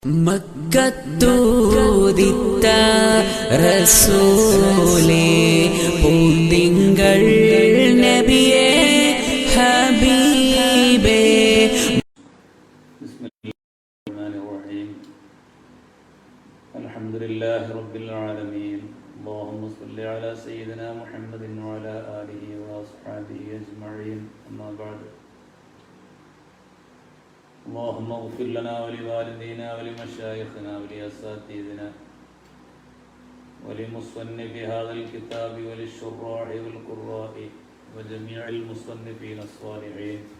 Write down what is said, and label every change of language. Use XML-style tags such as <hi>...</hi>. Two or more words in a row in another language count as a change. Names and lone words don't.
<ml>മക്കത്തൂദിത്ത റസൂലേ പൂന്തിങ്കൾ നബിയേ ഹബീബേ.</ml> <ar>بسم الله الحمد لله رب العالمين. اللهم صل على سيدنا محمد وعلى آله وأصحابه أجمعين. أما بعد. اللهم اغفر لنا ولوالدينا ولمشايخنا ولأساتذتنا ولمصنف هذا الكتاب وللشراح والقراء وجميع المصنفين الصالحين.</ar>